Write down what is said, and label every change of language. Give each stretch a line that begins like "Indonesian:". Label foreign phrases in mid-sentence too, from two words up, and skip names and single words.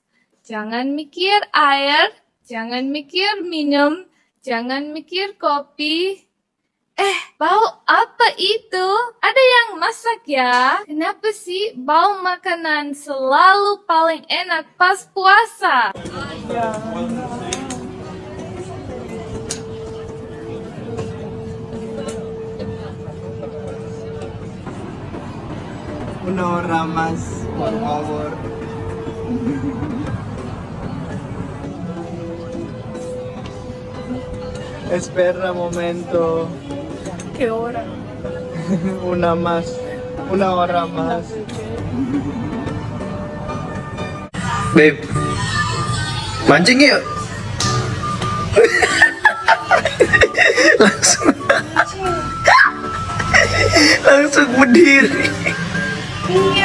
Indonesian: Jangan mikir air, jangan mikir minum, jangan mikir kopi. Bau apa itu? Ada yang masak ya? Kenapa sih bau makanan selalu paling enak pas puasa?
Spanish: Una hora más, por favor. Espera un momento. ¿Qué hora? Una hora más.
Indonesian: Babe, mancing yuk. Langsung berdiri. Iya.